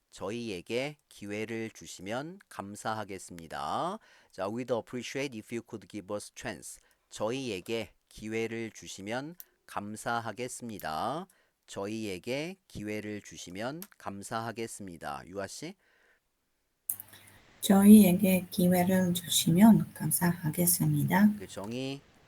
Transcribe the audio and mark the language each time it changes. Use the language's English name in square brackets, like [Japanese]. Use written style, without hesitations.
[Korean] 저희에게 기회를 주시면 감사하겠습니다. [English] 자, we'd appreciate if you could give us chance. [Korean] 저희에게 기회를 주시면 감사하겠습니다. 저희에게 기회를 주시면 감사하겠습니다. 유아 씨. 저희에게 기회를 주시면 감사하겠습니다. 정희.